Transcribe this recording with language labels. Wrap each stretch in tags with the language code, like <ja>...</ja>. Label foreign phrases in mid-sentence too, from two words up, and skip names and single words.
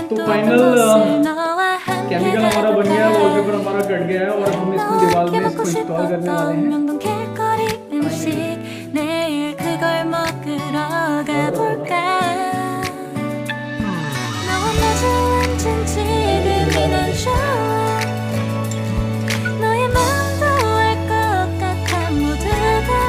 <en>final chemical</en> <hi>हमारा बन गया है, वॉलपेपर हमारा कट गया है और हम इसको दीवार में इसको इंस्टॉल करने वाले हैं।</hi> <ko>내일 그걸 먹으러 가볼까 너와 마주 앉은 지금이 난 좋아 너의 마음도 알 것 같아 모두 다</ko>